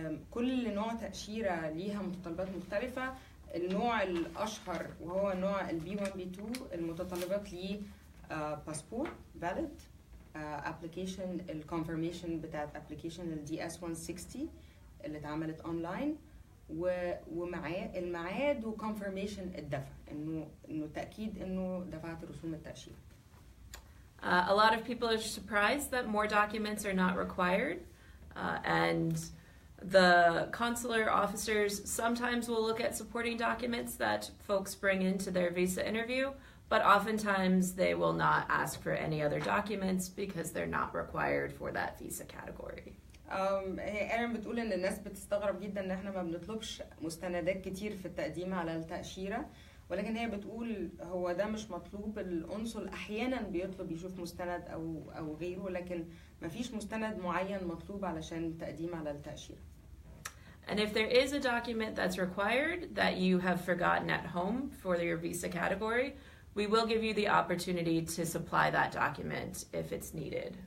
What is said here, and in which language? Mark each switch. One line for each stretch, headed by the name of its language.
Arabic: كل نوع تأشيرة ليها متطلبات مختلفة. النوع الأشهر وهو نوع ال B1 B2 المتطلبات ليه باسبور valid, application الكونفirmation بتاعت application ال DS 160 اللي اتعملت اونلاين ومعاه الميعاد وكونفirmation الدفع انه تأكيد انه دفعت رسوم التأشيرة.
English: A lot of people are surprised that more documents are not required, and the consular officers sometimes will look at supporting documents that folks bring into their visa interview, but oftentimes they will not ask for any other documents because they're not required for that visa category.
Arabic: هي ايرين بتقول ان الناس بتستغرب جدا ان احنا ما بنطلبش مستندات كتير في التقديم على التأشيرة، ولكن هي بتقول هو ده مش مطلوب. القنصل احيانا بيطلب يشوف مستند او غيره، لكن ما فيش مستند معين مطلوب علشان التقديم على التأشيرة.
English: And if there is a document that's required that you have forgotten at home for your visa category, we will give you the opportunity to supply that document if it's needed.